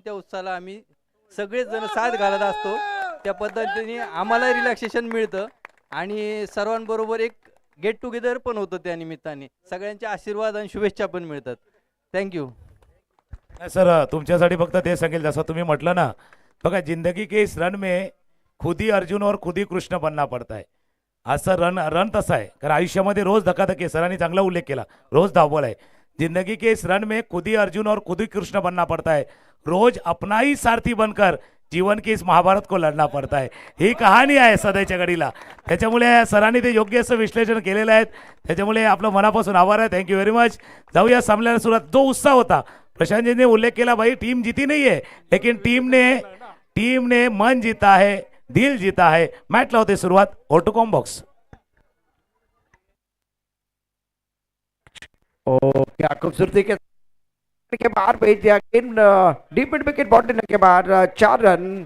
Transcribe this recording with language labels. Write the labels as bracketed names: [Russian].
[Marathi] त्या उत्साहाला आम्ही सगळेच जण साथ घालत असतो. त्या पद्धतीने आम्हाला रिलॅक्सेशन मिळतं आणि सर्वांबरोबर एक गेट टुगेदर पण होतं. त्या निमित्ताने सगळ्यांचे आशीर्वाद आणि शुभेच्छा पण मिळतात. थँक्यू. सर तुमच्यासाठी फक्त ते सांगेल, जसं तुम्ही म्हटलं ना, [Hindi] बघा जिंदगी के इस रन में खुद ही अर्जुन और खुद ही कृष्ण बनना पडता है. [Marathi] असं रन रन तसं आहे कारण आयुष्यामध्ये रोज धकाधकी आहे. सरांनी चांगला उल्लेख केला. रोज धावपळ आहे. [Hindi] जिंदगी के इस रन में खुद ही अर्जुन और खुद ही कृष्ण बनना पड़ता है. रोज अपना ही सारथी बनकर जीवन के इस महाभारत को लढना पड़ता है. [Marathi] ही कहाणी आहे सदैच्या घडीला. त्याच्यामुळे सरांनी ते योग्य असं विश्लेषण केलेलं आहे. त्याच्यामुळे आपलं मनापासून आभार आहे. Thank you very much. जाऊया सामन्याला सुरुवात. जो उत्साह होता प्रशांतजीने उल्लेख केला, [Hindi] भाई टीम जीती नहीं है लेकिन टीम ने मन जीता है, दिल जीता है. [Marathi] मॅचला होते सुरुवात. ऑटोकॉम बॉक्स. [Hindi] क्या खूबसूरती के बाहर भेज दिया इन डीप मिड विकेट बॉल लेने के बाद 4 रन.